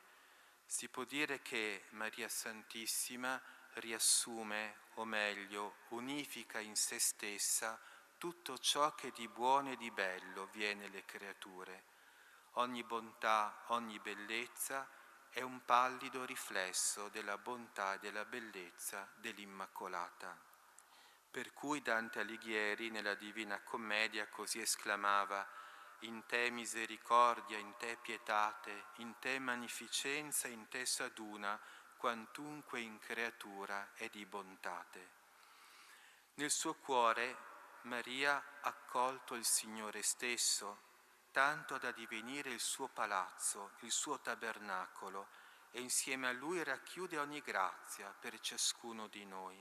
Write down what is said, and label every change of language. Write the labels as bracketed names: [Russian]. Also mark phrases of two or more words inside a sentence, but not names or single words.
[Italian] Si può dire che Maria Santissima riassume, o meglio, unifica in se stessa tutto ciò che di buono e di bello viene alle creature. Ogni bontà, ogni bellezza è un pallido riflesso della bontà e della bellezza dell'Immacolata. Per cui Dante Alighieri nella Divina Commedia così esclamava: in te misericordia, in te pietate, in te magnificenza, in te s'aduna, quantunque in creatura è di bontate. Nel suo cuore Maria ha accolto il Signore stesso, tanto da divenire il suo palazzo, il suo tabernacolo, e insieme a Lui racchiude ogni grazia per ciascuno di noi.